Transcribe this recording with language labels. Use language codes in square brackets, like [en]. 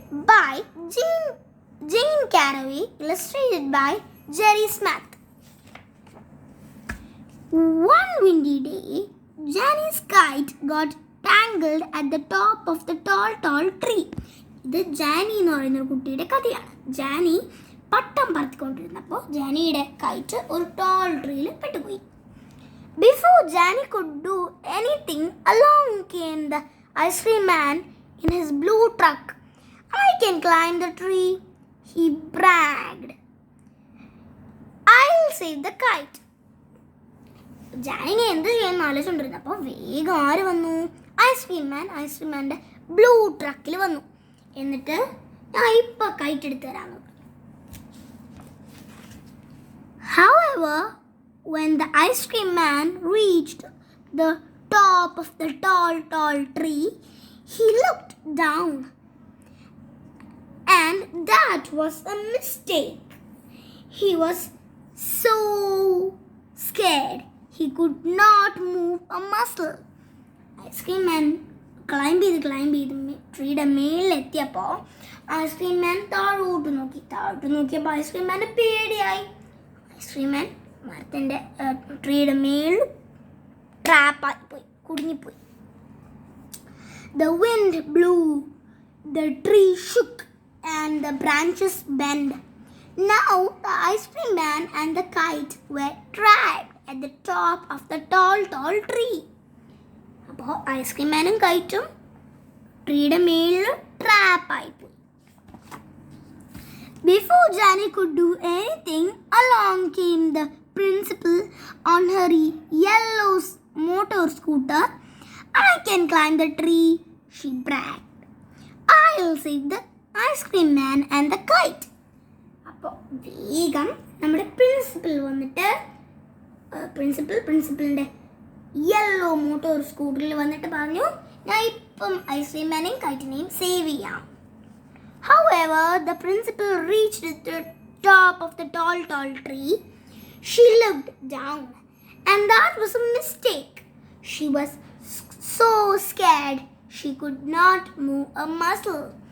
[en] By Jane Caraway, illustrated by Jerry Smith. One windy day, Jenny's kite got tangled at the top of the tall tree. [ml] ഇത് ജാനി എന്ന് പറയുന്ന ഒരു കുട്ടിയുടെ കഥയാണ്. ജാനി പട്ടം പറത്തിക്കൊണ്ടിരുന്നപ്പോൾ ജാനിയുടെ KITE ഒരു toll ട്രീയിൽ പെട്ടുപോയി. [en] Before Johnny could do anything along came the ice cream man in his blue truck. I can climb the tree, he bragged. I'll save the kite. [ml] ജാനിനെ എന്ത് ചെയ്യുമെന്ന് ആലോചിച്ചുകൊണ്ടിരുന്നപ്പോൾ വേഗം ആര് വന്നു? ഐസ്ക്രീമാൻ്റെ ബ്ലൂ ട്രക്കിൽ വന്നു. എന്നിട്ട് ഞാൻ ഇപ്പോൾ കൈറ്റ് എടുത്ത് തരാമെന്ന് പറഞ്ഞു. [en] However, when the ice cream man reached the top of the tall tree, he looked down. And that was a mistake. He was so scared he could not move a muscle. [ml] Ice cream man climb ചെയ്ത് ട്രീയുടെ മേളിലെത്തിയപ്പോൾ ice cream മാൻ താഴോട്ട് നോക്കിയപ്പോൾ ice cream മാന് പേടിയായി. Ice cream മാൻ മരത്തിൻ്റെ ട്രീയുടെ മേളിൽ ട്രാപ്പായിപ്പോയി, കുടുങ്ങിപ്പോയി. [en] The wind blew, the tree shook and the branches bent. Now the ice cream man and the kite were trapped at the top of the tall tree. [ml] അപ്പോൾ ice cream മാനും കൈറ്റും ട്രീയുടെ മേളിൽ ട്രാപ്പായിപ്പോയി. [en] Before Jenny could do anything, along came the principal on her yellow motor scooter. I can climb the tree, she bragged. I'll save the ice cream man and the kite. [ml] അപ്പോൾ വേഗം നമ്മുടെ principal വന്നിട്ട് പ്രിൻസിപ്പലിൻ്റെ yellow motor സ്കൂട്ടറിൽ വന്നിട്ട് പറഞ്ഞു, ഞാൻ ഇപ്പം ice cream മാനെയും കൈറ്റിനെയും save ചെയ്യാം. [en] However, the principal reached the top of the tall tree. She looked down, and that was a mistake. She was so scared she could not move a muscle.